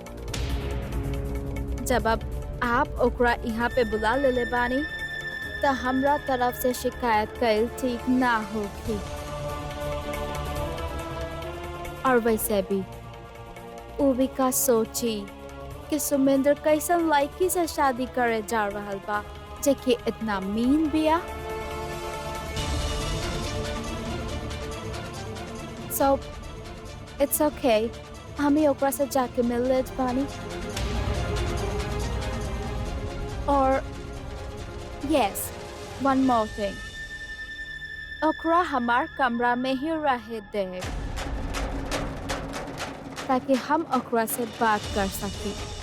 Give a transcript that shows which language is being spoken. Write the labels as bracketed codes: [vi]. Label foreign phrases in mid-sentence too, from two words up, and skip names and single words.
[bho] जब अब आप ओकरा यहाँ पे बुला ले बानी तो हमरा तरफ से शिकायत कइल ठीक ना होगी। और वैसे भी वो भी का सोची कि सुमेंद्र कैसन लड़की से शादी करे जा रहल बा, जेकि इतना मीन बिया। [en] So it's okay, [bho] हमें ओकरा से जाके मिल लेत बानी। और [en] yes, one more thing, [bho] ओकरा हमार कमरा में ही रहे दे ताकि हम ओकरा से बात कर सकें।